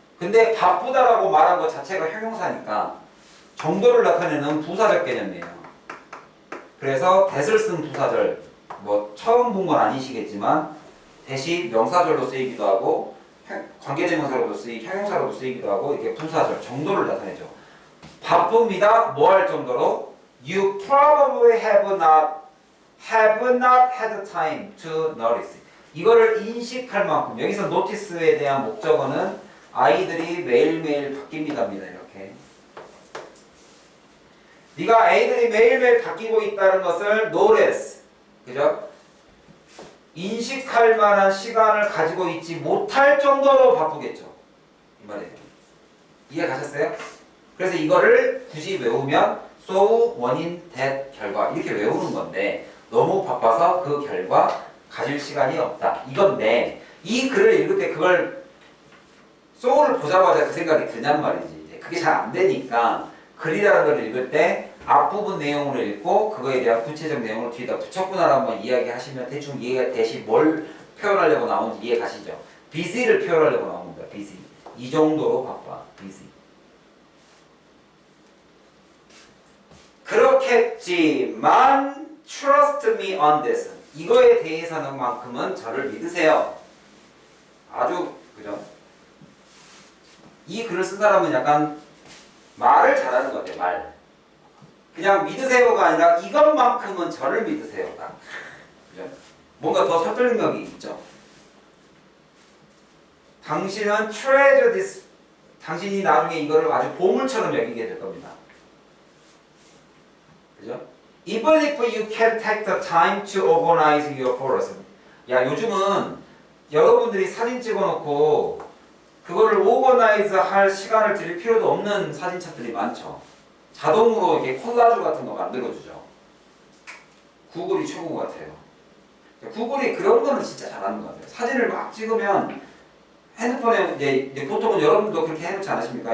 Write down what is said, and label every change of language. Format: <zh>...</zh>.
<ko>근데 바쁘다라고 말한 것 자체가 형용사니까 정도를 나타내는 부사적 개념이에요. 그래서 that을 쓴 부사절, 뭐 처음 본 건 아니시겠지만 that이 명사절로 쓰이기도 하고 관계대명사로도 형용사로도 쓰이기도 하고 이렇게 부사절 정도를 나타내죠. 바쁩니다. 뭐 할 정도로?</ko> <en>You probably have not had time to notice.</en> <ko>이거를 인식할 만큼 여기서 notice에 대한 목적어는 아이들이 매일매일 바뀝니다입니다. 이렇게 네가 애들이 매일매일 바뀌고 있다는 것을 notice, 그죠? 인식할 만한 시간을 가지고 있지 못할 정도로 바쁘겠죠. 이 말이에요. 이해 가셨어요? 그래서 이거를 굳이 외우면 so, 원인, that, 결과 이렇게 외우는 건데 너무 바빠서 그 결과 가질 시간이 없다. 이건데 이 글을 읽을 때 그걸 so를 보자마자 그 생각이 드냔 말이지. 그게 잘 안 되니까 글이라는 걸 읽을 때 앞부분 내용으로 읽고 그거에 대한 구체적 내용을 뒤에다 붙였구나라고 한번 이야기하시면 대충 이해가 되시 뭘 표현하려고 나오는지 이해 가시죠? busy를 표현하려고 나오는 겁니다. busy. 이 정도로 바빠. busy. 그렇겠지만</ko> <en>trust me on this.</en> <ko>이거에 대해서는 만큼은 저를 믿으세요. 아주 그죠? 이 글을 쓴 사람은 약간 말을 잘하는 것 같아요. 말. 그냥 믿으세요가 아니라 이것만큼은 저를 믿으세요. 딱. 그죠? 뭔가 더 설득력이 있죠. 당신은</ko> <en>treasure this.</en> <ko>당신이 나중에 이거를 아주 보물처럼 여기게 될 겁니다. 그죠?</ko> <en>Even if you can take the time to organize your photos.</en> <ko>야, 요즘은 여러분들이 사진 찍어놓고 그거를 오거나이즈 할 시간을 들일 필요도 없는 사진첩들이 많죠. 자동으로 이렇게 콜라주 같은 거 만들어주죠. 구글이 최고 같아요. 구글이 그런 거는 진짜 잘하는 것 같아요. 사진을 막 찍으면 핸드폰에 이제 보통은 여러분도 그렇게 해놓지 않으십니까?</ko>